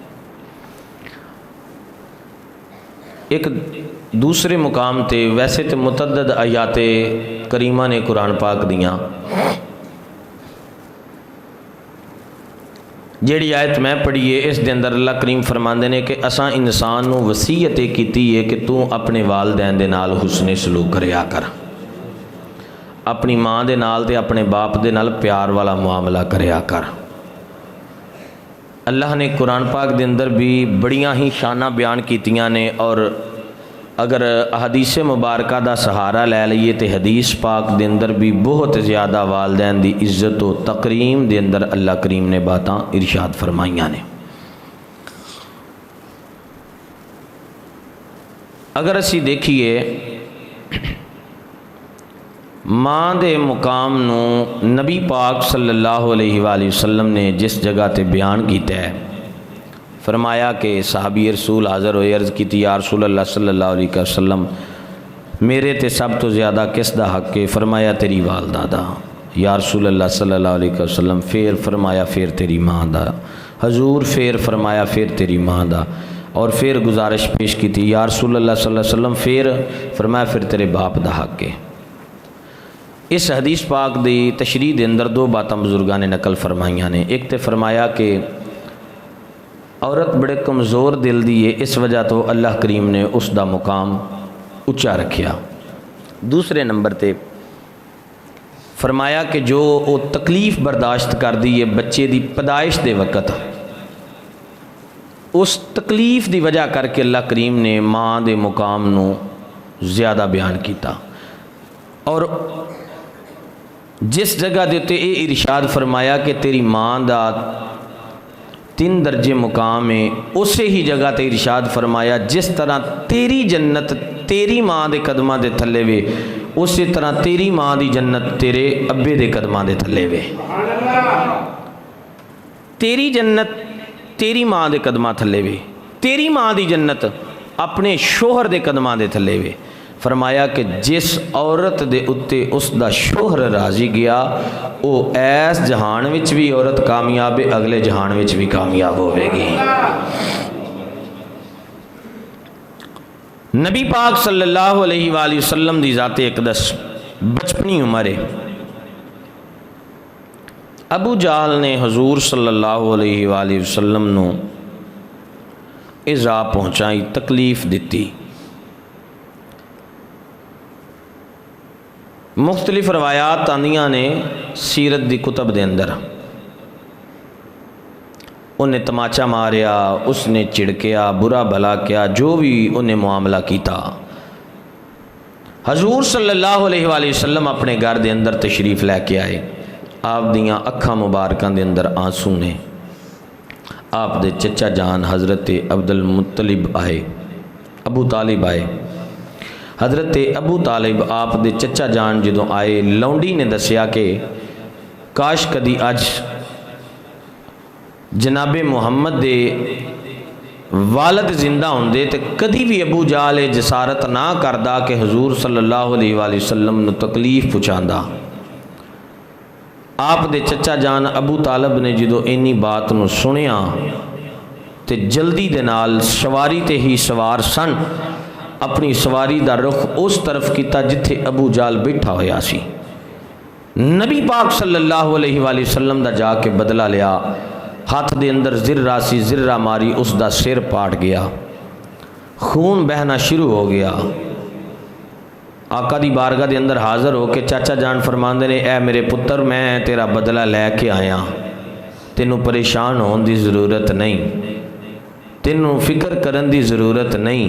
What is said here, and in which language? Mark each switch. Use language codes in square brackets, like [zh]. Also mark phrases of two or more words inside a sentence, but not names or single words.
[pa] ایک دوسرے مقام تے ویسے تو متعدد آیاتِ کریمہ نے قرآن پاک دیاں، جیہڑی آیت میں پڑھی ہے اس دے اندر اللہ کریم فرماندے نے کہ اساں انسان نوں وصیت کیتی ہے کہ توں اپنے والدین دے نال حسنِ سلوک کریا کر، اپنی ماں دے نال تے اپنے باپ دے نال پیار والا معاملہ کریا کر, अपनी माँ दे नाल ते अपने बाप दे नाल प्यार वाला मुआमला करिया कर। اللہ نے قرآن پاک دے اندر بھی بڑیاں ہی شاناں بیان کیتیاں نے, اور اگر حدیث مبارک کا سہارا لے لئیے تو حدیث پاک دے اندر بھی بہت زیادہ والدین دی عزت و تکریم دے اندر اللہ کریم نے باتاں ارشاد فرمائیاں نے. اگر اسی دیکھیے ماں دے مقام نوں نبی پاک [ar] صلى الله عليه وسلم [pa] نے جس جگہ تے بیان کیا ہے، فرمایا کہ صحابی رسول حاضر ہوئے، عرض کی [ar] يا رسول الله صلى الله عليه وسلم [pa] میرے تے سب تو زیادہ کس دا حق ہے? فرمایا تیری والدہ دا. [ar] يا رسول الله صلى الله عليه وسلم [pa] فیر فرمایا فیر تیری ماں دا. حضور فیر فرمایا فیر تیری ماں دا. اور فیر گزارش پیش کی تھی [ar] يا رسول الله صلى الله عليه وسلم [pa] فیر فرمایا فیر تیرے باپ دا حق ہے. اس حدیث پاک دی تشریح دے اندر دو باتاں بزرگاں نے نقل فرمائیاں نے. ایک تو فرمایا کہ عورت بڑے کمزور دل دی ہے، اس وجہ تو اللہ کریم نے اس کا مقام اچا رکھیا. دوسرے نمبر تے فرمایا کہ جو وہ تکلیف برداشت کر دی ہے بچے کی پیدائش کے وقت، اس تکلیف کی وجہ کر کے اللہ کریم نے ماں کے مقام نوں زیادہ بیان کیا. اور جس جگہ کے اتے یہ ارشاد فرمایا کہ تیری ماں کا 3 درجے مقام ہے، اس ہی جگہ تے ارشاد فرمایا جس طرح تیری جنت تیری ماں کے قدماں دے تھلے وے، اس طرح تیری ماں کی جنت تیرے ابے کے قدماں دے تھلے وے. تیری جنت تیری ماں کے قدماں تھلے وے، تیری ماں کی جنت اپنے شوہر کے قدماں دے تھلے وے. فرمایا کہ جس عورت دے اتے اس کا شوہر راضی گیا وہ ایس جہان وچ بھی عورت کامیاب ہے، اگلے جہان وچ بھی کامیاب ہووے گی. نبی پاک [ar] صلى الله عليه وسلم [pa] دی ذاتِ اقدس بچپنی عمر ہے. ابو جہل نے حضور [ar] صلى الله عليه وسلم [pa] نوں ایذا پہنچائی، تکلیف دی. مختلف روایات آندیاں نے سیرت دی کتب دے اندر. انہیں طمانچہ ماریا، اس نے چڑکیا، برا بھلا کیا، جو بھی انہیں معاملہ کیا. حضور [ar] صلى الله عليه وسلم [pa] اپنے گھر کے اندر تشریف لے کے آئے. آپ دیاں اکھاں مبارکاں دے اندر آنسو نے۔ آپ دے چچا جان حضرت عبدالمطلب آئے، ابو طالب آئے. حضرت ابو طالب آپ دے چچا جان جدوں آئے، لونڈی نے دسیا کہ کاش کدی اج جنابِ محمد دے والد زندہ ہوندے تے کدی بھی ابو جال یہ جسارت نہ کردا کہ حضور [ar] صلى الله عليه وسلم [pa] نوں تکلیف پہنچاندا. آپ دے چچا جان ابو طالب نے جدوں اِنی بات نوں سنیا تے جلدی دے نال سواری تے ہی سوار سن، اپنی سواری دا رخ اس طرف کیا جتھے ابو جال بیٹھا ہویا سی. نبی پاک [ar] صلى الله عليه وسلم [pa] دا جا کے بدلہ لیا. ہاتھ دے اندر زرہ سی، زرہ ماری، اس کا سر پاٹ گیا، خون بہنا شروع ہو گیا. آقا دی بارگاہ دے اندر حاضر ہو کے چاچا جان فرماندے نے، اے میرے پتر، میں تیرا بدلہ لے کے آیا، تینوں پریشان ہونے کی ضرورت نہیں، تینوں فکر کرن دی ضرورت نہیں.